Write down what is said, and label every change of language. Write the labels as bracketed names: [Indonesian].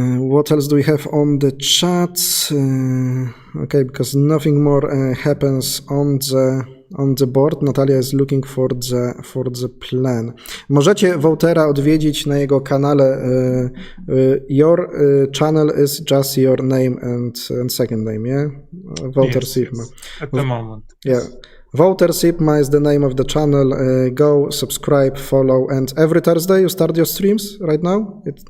[English] What else do we have on the chat? Okay, because nothing more happens on the board. Natalia is looking for the plan. [Polish] Możecie Woutera odwiedzić na jego kanale. [English] Your channel is just your name and second name, yeah? Wouter Sipma. Yes, at the moment. Yeah. Wouter Sipma is the name of the channel. Go, subscribe, follow, and every Thursday you start your streams right now?